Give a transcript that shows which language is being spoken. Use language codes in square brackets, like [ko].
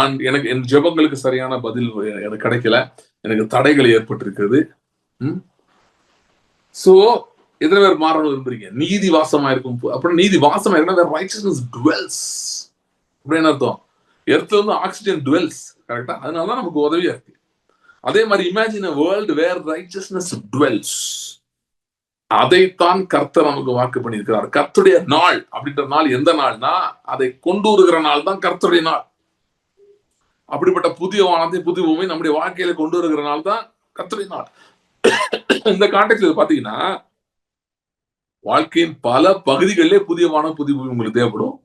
[ta] எனக்கு என் ஜெபங்களுக்கு சரியான பதில் எனக்கு கிடைக்கல, எனக்கு தடைகள் ஏற்பட்டு இருக்கிறது. சோ எத்தனை பேர் மாறணும் விரும்புறீங்க? நீதி வாசமா இருக்கும். அப்புறம் நீதி வாசமா இருக்குன்னா ரைச்சஸ்னஸ் டுவெல்ஸ் அப்படின்னு அர்த்தம். எர்த்ல வந்து ஆக்சிஜன் டுவெல்ஸ், கரெக்டா? அதனாலதான் நமக்கு உதவியா இருக்கு. அதே மாதிரி [en] Imagine a world where righteousness dwells. [ta] அதைத்தான் கர்த்தர் நமக்கு வாக்கு பண்ணியிருக்கிறார். கர்த்தருடைய நாள் அப்படின்ற நாள் எந்த நாள்னா அதை கொண்டு வருகிற நாள் தான் கர்த்தருடைய நாள். அப்படிப்பட்ட புதிய வானத்தை புதிய பூமி நம்முடைய வாழ்க்கையில கொண்டு வருகிற நாள் தான் கர்த்தருடைய நாள். இந்த கான்டெக்ட்ல பாத்தீங்கன்னா வாழ்க்கையின் பல பகுதிகளிலே புதிய வானம் புதிய பூமி உங்களுக்கு தேவைப்படும்.